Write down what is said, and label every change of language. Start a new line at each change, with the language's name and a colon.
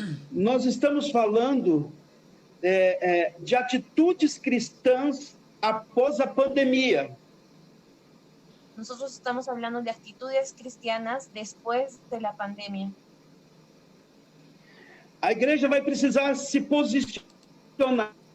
Portuguese: Nós estamos falando de atitudes cristãs após a pandemia.
Spanish: Nosotros estamos hablando de actitudes cristianas después de la pandemia.
Portuguese: A igreja vai precisar se posicionar.